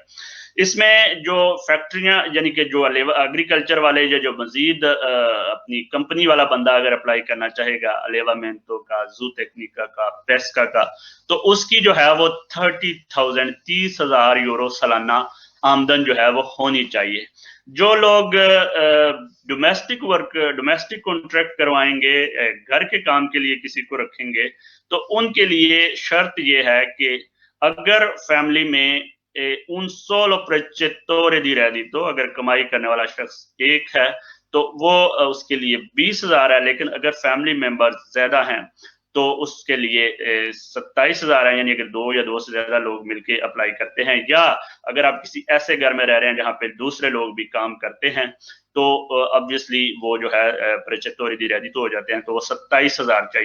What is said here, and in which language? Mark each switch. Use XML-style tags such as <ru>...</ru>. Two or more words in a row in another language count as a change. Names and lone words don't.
<hi>इसमें जो फैक्ट्रियां यानी कि जो एग्रीकल्चर वाले जो मजीद अपनी कंपनी वाला बंदा अगर अप्लाई करना चाहेगा अलेवामेंटो का, जू टेक्निका का, पेस्का का, तो उसकी जो है वो 30,000 यूरो सालाना आमदन जो है वो होनी चाहिए। जो लोग</hi> <en>domestic contract</en> <hi>करवाएंगे, घर के काम के लिए किसी को रखेंगे, तो उनके लिए शर्त ये है कि अगर फैमिली में</hi> <it>un solo precettore di reddito,</it> <hi>अगर कमाई करने वाला शख्स एक है तो वो उसके लिए 20,000 है, लेकिन अगर</hi> <en>family member</en> <hi>ज्यादा हैं तो उसके लिए 27,000 है। यानी अगर 2 या 2 से ज्यादा लोग मिलके अप्लाई करते हैं, या अगर आप किसी ऐसे घर में रह रहे हैं जहां पे दूसरे लोग भी काम करते हैं, तो ऑब्वियसली वो जो है</hi> <it>percettori di reddito</it> <hi>हो जाते हैं, तो वो 27,000 चाहिए।</hi>